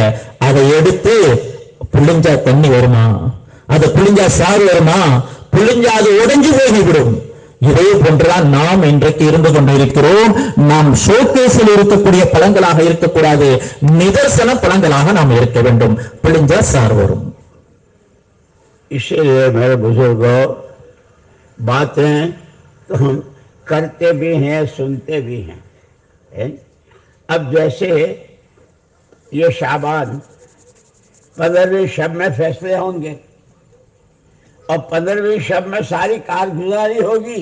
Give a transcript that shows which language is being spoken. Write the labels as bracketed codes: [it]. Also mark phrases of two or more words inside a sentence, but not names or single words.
[ta] அதை எடுத்து புளிஞ்சா தண்ணி வருமா? அதை புளிஞ்சா சாறு வருமா? புளிஞ்சா அது உடைஞ்சு போய்விடும். இதே போன்றுதான் நாம் இன்றைக்கு இருந்து கொண்டிருக்கிறோம். நாம் ஷோகேஸில் இருக்கக்கூடிய பழங்களாக இருக்கக்கூடாது, நிதர்சன பழங்களாக நாம் இருக்க வேண்டும். பிழிஞ்சா சார் வரும். [hi] इसीलिए मेरे बुजुर्गों, बातें तो हम करते भी हैं, सुनते भी हैं। अब जैसे ये शाबान 15वीं शब में फैसले होंगे और 15वीं शब में सारी कारगुजारी होगी।